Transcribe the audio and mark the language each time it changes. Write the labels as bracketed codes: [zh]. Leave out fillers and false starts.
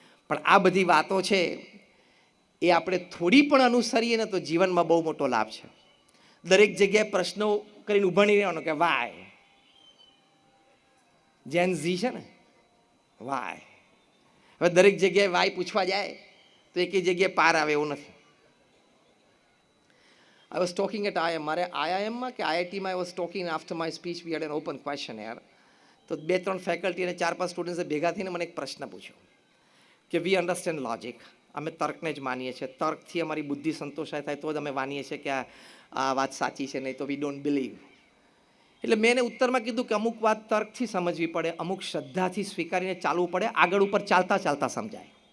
[gu] પણ આ બધી વાતો છે એ આપણે થોડી પણ અનુસરીએ ને તો જીવનમાં બહુ મોટો લાભ છે. દરેક જગ્યાએ પ્રશ્નો કરીને ઊભા નહીં રહેવાનો કે વાય, જેન ઝી છે ને, વાય. હવે દરેક જગ્યાએ વાય પૂછવા જાય તો એક જગ્યાએ પાર આવે એવું નથી. [en] I was talking at IIM, [gu] મારે IIMમાં કે IITમાં [en] I was talking after my speech we had an open questionnaire. [gu] તો 2-3 ફેકલ્ટી અને 4-5 સ્ટુડન્ટ્સે ભેગા થઈને મને એક પ્રશ્ન પૂછ્યો કે [en] we understand logic, [gu] અમે તર્કને જ માનીએ છીએ, તર્કથી અમારી બુદ્ધિ સંતોષાય થાય તો જ અમે માનીએ છીએ કે આ વાત સાચી છે, નહીં તો [en] We don't believe. [gu] એટલે મેં એને ઉત્તરમાં કીધું કે અમુક વાત તર્કથી સમજવી પડે, અમુક શ્રદ્ધાથી સ્વીકારીને ચાલવું પડે, આગળ ઉપર ચાલતા ચાલતા સમજાય.